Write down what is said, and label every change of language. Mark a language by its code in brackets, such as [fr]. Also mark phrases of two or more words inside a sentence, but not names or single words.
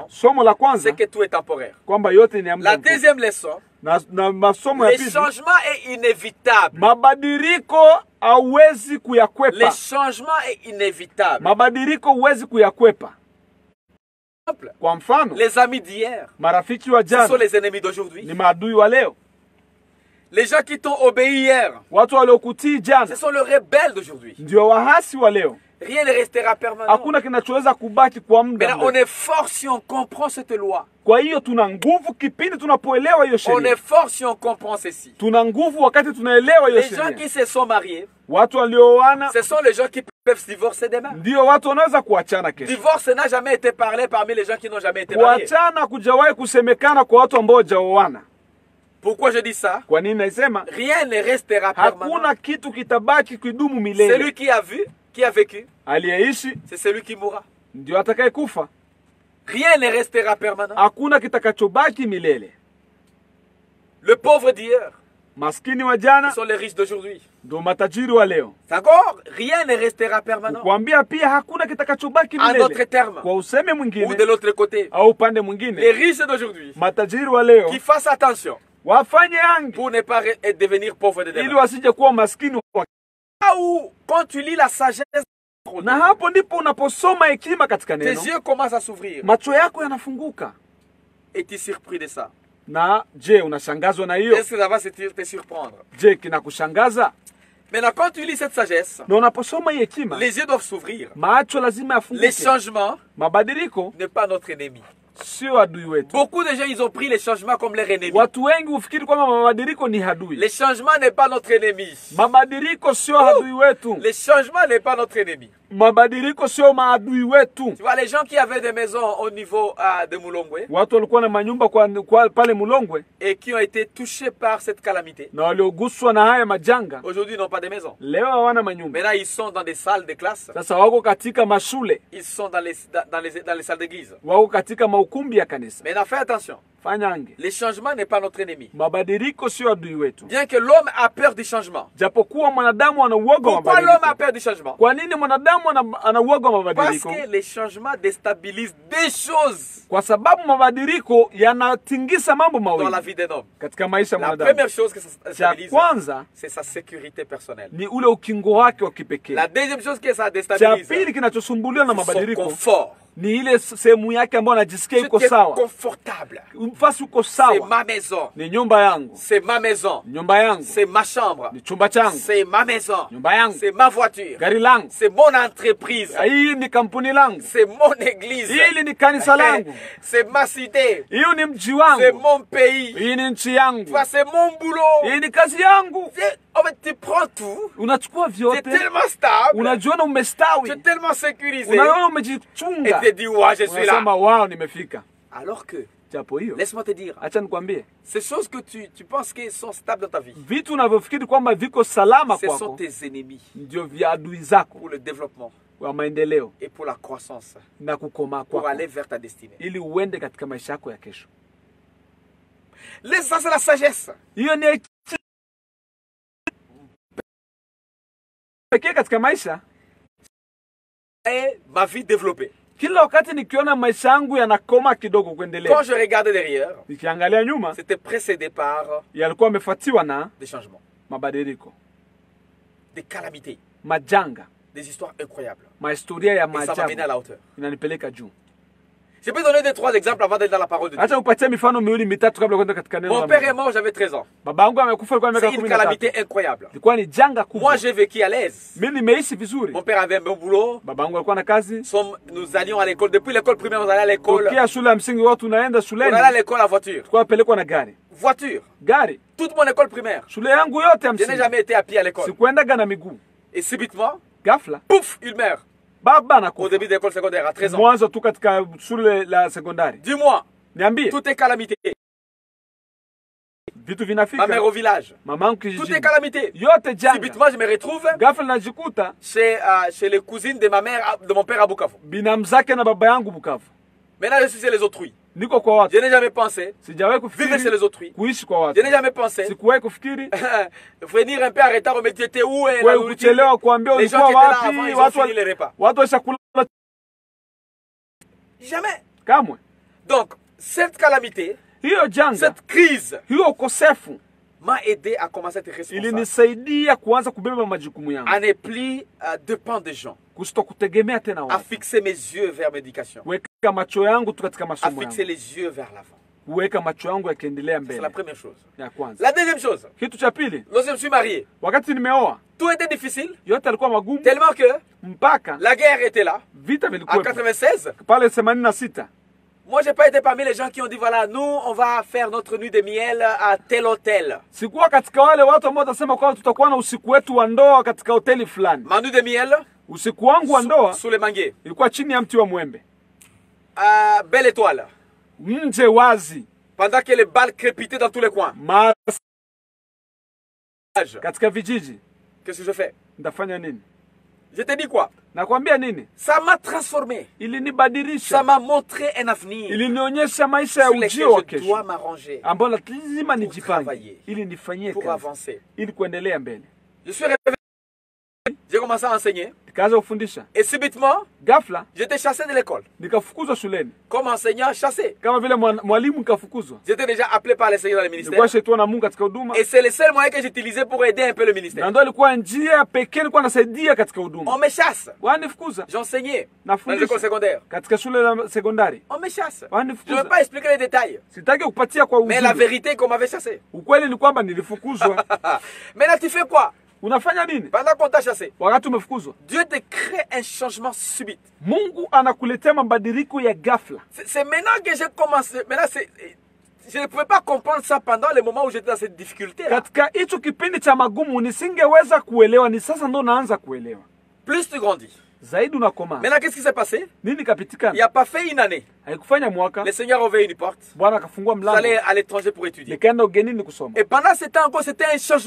[sw] Somo la kwanza [fr] c'est que tout est temporaire. [sw] kwamba yote ni ya muda [fr] La [sw] mfupi, [fr] deuxième leçon, [sw] na masomo ya [fr] le [sw] pili, [fr] changement est inévitable. [sw] mabadiliko hauwezi [fr] Le [sw] kuyakwepa. [fr] changement est inévitable. [sw] Mabadiliko huwezi kuyakwepa. [fr] Exemple, [sw] Kwa mfano, [fr] les amis d'hier, [sw] marafiki wa [fr] ce sont [sw] jana [fr] les ennemis d'aujourd'hui. [sw] ni maadui wa leo. [fr] Les gens qui t'ont obéi hier, [sw] Watu waliokutii jana [fr] ce sont les rebelles d'aujourd'hui. [sw] ndio wahasi wa leo. [fr] Rien ne restera permanent. [sw] Hakuna kinachoweza kubaki kwa muda [fr] Maintenant, on [sw] mrefu. [fr] est fort si on comprend cette loi. [sw] Kwa hiyo tuna nguvu kipindi tunapoelewa hiyo [fr] On [sw] sheria. [fr] est fort si on comprend ceci. [sw] Tuna nguvu wakati tunaelewa hiyo [fr] Les gens [sw] sheria. [fr] qui se sont mariés, [sw] Watu walioana [fr] ce sont les gens qui peuvent se divorcer demain. [sw] ndio watu wanaweza kuachana kesho. [fr] Divorce n'a jamais été parlé parmi les gens qui n'ont jamais été mariés. [sw] Kuachana kujawahi kusemekana kwa watu ambao hawajaoana. [fr] Pourquoi je dis ça? [sw] Kwa nini naisema? [fr] Rien ne restera permanent. [sw] Hakuna kitu kitabaki kidumu milele. [fr] Celui qui a vu, qui a vécu, [sw] Aliyeishi [fr] c'est celui qui mourra. [sw] ndio atakayekufa. [fr] Rien ne restera permanent. [sw] Hakuna kitakachobaki milele. [fr] Le pauvre d'hier, [sw] Maskini wa [fr] ce [sw] jana [fr] sont les riches d'aujourd'hui. [sw] ndio matajiri wa leo. [fr] D'accord? Rien ne restera permanent. [sw] Kuambia pia hakuna kitakachobaki [fr] En d'autres [sw] milele. [fr] termes, [sw] Kwa useme [fr] ou de [sw] mwingine [fr] l'autre côté, [sw] au upande [fr] les [sw] mwingine, [fr] riches d'aujourd'hui [sw] matajiri wa leo [fr] qui fassent attention [sw] wafanye hangi [fr] pour ne pas devenir pauvres de [sw] ili [fr] demain. [sw] wasije kuwa maskini wa. [fr] Là où, quand tu lis la sagesse, [sw] Na hapo ndipo unaposoma hekima katika [fr] tes [sw] neno, [fr] yeux commencent à s'ouvrir. [sw] macho yako yanafunguka. [fr] Es-tu surpris de ça? [sw] Na je, unashangazwa na hiyo? [fr] Est-ce que ça va te surprendre? [sw] Je, kinakushangaza? [fr] Maintenant, quand tu lis cette sagesse, [sw] Na unaposoma hii hekima, [fr] les yeux doivent s'ouvrir. [sw] macho lazima [fr] Les [sw] yafunguke. [fr] changements [sw] Mabadiliko [fr] n'est pas notre ennemi. [sw] sio adui wetu. [fr] Beaucoup de gens, ils ont pris les changements comme leur ennemi. [sw] Watu wengi hufikiri kwamba mabadiliko ni adui. [fr] Les changements n'est pas notre ennemi. [sw] Mabadiliko sio adui wetu. [fr] Les changements n'est pas notre ennemi. [sw] Mabadiliko sio maadui wetu. [fr] Tu vois, les gens qui avaient des maisons au niveau de Mulongwe [sw] Watu walikuwa na manyumba kwa pale Mulongwe [fr] et qui ont été touchés par cette calamité, [sw] na walioguswa na haya majanga, [fr] aujourd'hui n'ont pas de maison. [sw] leo hawana manyumba. [fr] Maintenant, ils sont dans des salles de classe, [sw] Sasa wako katika mashule, [fr] ils sont dans les salles d'église. [sw] wako katika maukumbi ya kanisa. [fr] Maintenant, fais attention. [sw] Fanya ange. [fr] Les changements n'est pas notre ennemi. [sw] Mabadiliko sio adui wetu. [fr] Bien que l'homme a peur du changement. [sw] Japokuwa mwanadamu ana uoga wa [fr] Pourquoi l'homme a [sw] mabadiliko. [fr] peur du changement? [sw] Kwa nini mwanadamu ana uoga wa [fr] Parce [sw] mabadiliko? [fr] que les changements déstabilisent des choses [sw] Kwa sababu mabadiliko yanatingisa mambo [fr] dans la [sw] mawili [fr] vie d'un homme. [sw] katika maisha ya [fr] La [sw] mwanadamu. [fr] première chose que ça [sw] Cha [fr] déstabilise, [sw] kwanza [fr] c'est sa sécurité personnelle. [sw] ni ule ukingo wake wa kipekee. [fr] La deuxième chose que ça [sw] Cha [fr] déstabilise, [sw] pili kinachosumbuliwa na [fr] c'est son [sw] mabadiliko [fr] confort. [sw] ni ile sehemu yake ambayo anajisikia [fr] Je [sw] iko [fr] suis [sw] sawa. [fr] confortable. [sw] Mfasi uko [fr] C'est [sw] sawa. [fr] ma maison. [sw] Ni nyumba yangu. [fr] C'est ma maison. [sw] Nyumba yangu. [fr] C'est ma chambre. [sw] Ni chumba changu. [fr] C'est ma maison. [sw] Nyumba yangu. [fr] C'est ma voiture. [sw] Gari langu. [fr] C'est mon entreprise. [sw] Hii ni kampuni langu. [fr] C'est mon église. [sw] Hili ni kanisa langu. [fr] C'est ma cité. [sw] Hiyo ni mji [fr] C'est [sw] wangu. [fr] mon pays. [sw] Hii ni nchi yangu. [fr] Tu vois, c'est mon boulot. [sw] Hii ni kazi yangu. [fr] En fait, tu prends tout. [sw] Unachukua [fr] Tu es [sw] vyote. [fr] tellement stable. [sw] Unajiona [fr] Tu [sw] umestawi. [fr] es tellement sécurisé. [sw] Unaona [fr] Et [sw] umejichunga. [fr] tu te dis, ouais, je suis là. [sw] Unasema wao nimefika. [fr] Alors que, [sw] Japo hiyo. [fr] laisse-moi te dire, [sw] Acha nikwambie. [fr] ces choses que tu penses qu'elles sont stables dans ta vie, [sw] Vitu unavyofikiri kwamba viko salama [fr] ce sont [sw] kwako [fr] tes ennemis [sw] ndio vya adui zako [fr] pour le développement [sw] wa maendeleo [fr] et pour la croissance, [sw] na kukomaa [fr] pour [sw] kwako [fr] aller vers ta destinée. [sw] ili uende katika maisha yako ya kesho. [fr] Ça, c'est la sagesse. [sw] Hiyo ni pekee katika maisha. [fr] Et ma vie développée. [sw] Kila wakati nikiona maisha yangu yanakoma kidogo [fr] Quand [sw] kuendelea, [fr] je regardais derrière, [sw] nikiangalia nyuma, [fr] c'était précédé par [sw] yalikuwa yamefuatiwa na [fr] des changements, [sw] mabadiliko, [fr] des calamités, [sw] majanga, [fr] des histoires incroyables. [sw] mahistoria ya [fr] Et ça m'a mené à [sw] maajabu [fr] la hauteur. [sw] inanipeleka juu. [fr] Je peux donner 2-3 exemples avant d'aller dans la parole de Dieu. [sw] Acha upatie mifano miwili mitatu kabla kwenda katika neno [fr] Mon [sw] la [fr] père est [sw] Mungu. [fr] mort, j'avais 13 ans. [sw] Baba yangu amekufa alikuwa na [fr] C'est [sw] miaka [fr] une [sw] 13. [fr] calamité incroyable. [sw] Ilikuwa ni janga kubwa. [fr] Moi, j'ai vécu à l'aise. [sw] Mimi nimeishi vizuri. [fr] Mon père avait un bon boulot. [sw] Baba yangu alikuwa na kazi. [fr] Nous allions à l'école. Depuis l'école primaire, on allait à l'école. [sw] Tokea shule ya msingi watu tunaenda [fr] On [sw] shuleni. [fr] allait à l'école à voiture. [sw] Tulikuwa pelekwa na gari. [fr] Voiture. [sw] Gari. [fr] Toute mon école primaire. [sw] Shule yangu yote ya [fr] Je n'ai [sw] msingi. [fr] jamais été à pied à l'école. [sw] Sikuendaga na miguu. [fr] Et subitement, [sw] Ghafla [fr] pouf, il meurt. [sw] baba [fr] au [sw] anakufa. [fr] début de l'école secondaire, à 13 ans. [sw] Mwanzo tu katika shule la sekondari. [fr] Dis-moi, [sw] Niambie, [fr] tout est calamité. [sw] vitu [fr] Ma mère [sw] vinafika. [fr] au village, [sw] Mamangu [fr] tout est [sw] kijijini. [fr] calamité. [sw] Yote janga. [fr] Subitement, je me retrouve [sw] Ghafla najikuta [fr] chez les cousines de ma mère, de mon père à Bukavu. [sw] binamu zake na baba yangu Bukavu. [fr] Maintenant, je suis chez les autrui. [sw] Niko kwa watu. [fr] Je n'ai jamais pensé [sw] Sijawahi [fr] vivre chez [sw] kufikiri [fr] les autrui. [sw] kuishi kwa [fr] Je [sw] watu. [fr] n'ai jamais pensé [sw] Sikuwahi kufikiri [fr] venir un peu en retard, mais tu étais où et la [sw] wewe [fr] nourriture. [sw] kuchelewa kuambia [fr] Les gens [sw] ulikuwa [fr] qui étaient là [sw] wapi, [fr] avant, ils ont fini [sw] watu [fr] les repas. [sw] watu washakula [fr] Jamais. [sw] kamwe. [fr] Donc, cette calamité, [sw] Hiyo janga, [fr] cette crise [sw] hiyo ukosefu [fr] m'a aidé à commencer à être responsable. [sw] ilinisaidia kuanza kubeba majukumu yangu, [fr] À ne plus dépendre des gens. [sw] kusitokutegemea tena [fr] À [sw] watu, [fr] fixer mes yeux vers l'éducation. [sw] kuweka macho yangu tu katika [fr] À [sw] masomo [fr] fixer [sw] yangu, [fr] les yeux vers l'avant. [sw] kuweka macho yangu yakiendelea [fr] C'est [sw] mbele. [fr] la première chose. [sw] Ya kwanza. [fr] La deuxième chose, [sw] Kitu cha pili, [fr] lorsque je me suis marié, [sw] wakati nimeoa [fr] tout était difficile, [sw] yote alikuwa magumu, [fr] tellement que [sw] mpaka [fr] la guerre était là. [sw] vita [fr] En [sw] vilikuwa [fr] 96, [sw] pale 86. [fr] moi, j'ai pas été parmi les gens qui ont dit, voilà, nous, on va faire notre nuit de miel à tel hôtel. [sw] Sikuwa katika wale watu ambao watasema kwamba tutakuwa na usiku wetu wa ndoa katika hoteli fulani. [fr] Ma nuit de miel, [sw] Usiku wangu wa ndoa [fr] sous les manguiers, [sw] ilikuwa chini ya mti wa mwembe, [fr] à Belle Étoile, [sw] nje wazi, [fr] pendant que les balles crépitaient dans tous les coins. [sw] katika vijiji. [fr] Qu'est-ce que je fais? [sw] Ndafanya nini? [fr] Je te dis quoi? [sw] Nakwambia nini? [fr] Ça m'a transformé. Ça [sw] Ilinibadilisha, [fr] m'a montré un avenir [sw] ilinionyesha maisha ya [fr] sur lequel [sw] ujio wa [fr] je dois [sw] kesho [fr] m'arranger [sw] ambao lazima nijipange [fr] travailler, [sw] ili nifanyie [fr] pour [sw] kazi, [fr] avancer. [sw] ili kuendelea mbele. [fr] Je suis réveillé, j'ai commencé à enseigner [sw] Nikaanza kufundisha, [fr] et subitement, [sw] ghafla [fr] j'étais chassé de l'école. [sw] nikafukuzwa shuleni, [fr] Comme enseignant, chassé. [sw] kama vile mwalimu nikafukuzwa. [fr] J'étais déjà appelé par les seigneurs dans le ministère. [sw] Nilikuwa shaitwa na Mungu katika huduma, [fr] Et c'est le seul moyen que j'utilisais pour aider un peu le [sw] na [fr] ministère. [sw] ndio ilikuwa njia pekee nilikuwa nasaidia katika huduma. [fr] On me chasse. [sw] Wanifukuza [fr] J'enseignais dans les écoles [sw] nafundisha [fr] secondaires. [sw] katika shule la sekondari, [fr] On me chasse. Je ne [sw] wanifukuza. [fr] veux pas expliquer les détails. [sw] Sitaki kupatia kwa [fr] Mais la [sw] ujumbe. [fr] vérité est qu'on m'avait chassé. [sw] Ukweli ni kwamba nilifukuzwa. [fr] Maintenant, tu fais quoi? [sw] Unafanya nini [fr] Pendant qu'on t'a chassé, [sw] wakati umefukuzwa? [fr] Dieu te crée un changement subit. [sw] Mungu anakuletea mabadiliko ya ghafla. [fr] C'est maintenant que j'ai commencé. Maintenant, je ne pouvais pas comprendre ça pendant les moments où j'étais dans cette difficulté. [sw] Katika hicho kipindi cha magumu nisingeweza kuelewa, ni sasa ndo naanza kuelewa. [fr] Plus tu grandis. [sw] Zaidi unakomaa. [fr] Maintenant, qu'est-ce qui s'est passé? [sw] Nini [fr] Il n'y [sw] kapitikana? [fr] a pas fait une année. [sw] Haikufanya mwaka, [fr] Le Seigneur a ouvert une porte. [sw] Bwana akafungua [fr] Vous [sw] mlango, [fr] allez à l'étranger pour étudier. [sw] nikaenda ugenini kusoma. [fr] Et pendant ce temps encore, c'était un changement.